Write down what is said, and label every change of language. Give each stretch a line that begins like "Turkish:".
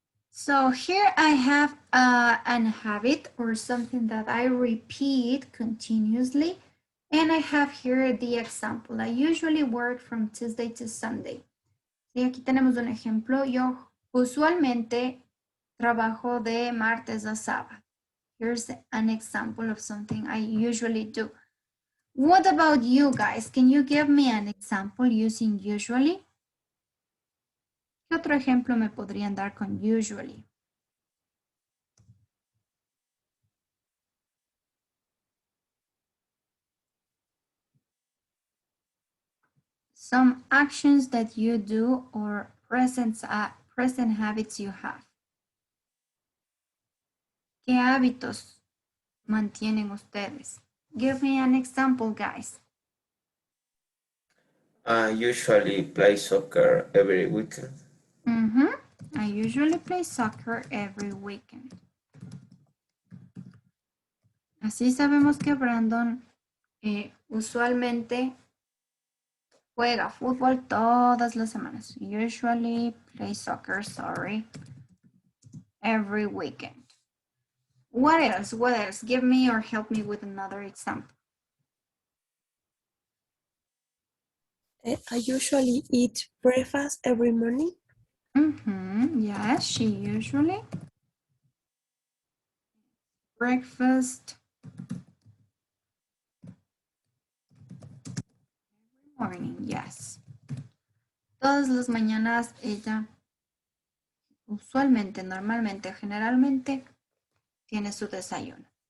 English: So here I have an habit or something that I repeat continuously. And I have here the example. I usually work from Tuesday to Sunday.
Spanish: Sí, aquí tenemos un ejemplo. Yo usualmente trabajo de martes a sábado.
English: Here's an example of something I usually do. What about you guys? Can you give me an example using usually?
Spanish: ¿Qué otro ejemplo me podrían dar con usually?
English: Some actions that you do or present habits you have.
Spanish: ¿Qué hábitos mantienen ustedes?
English: Give me an example, guys. I usually play soccer every weekend. I usually play soccer every weekend.
Spanish: Así sabemos que Brandon usualmente juega fútbol todas las semanas.
English: Usually play soccer, every weekend. What else? What else? Give me or help me with another example. I usually eat breakfast every morning. Yes, she usually breakfast every morning. Yes.
Spanish: Todas las mañanas ella usualmente, normalmente, generalmente tiene su desayuno.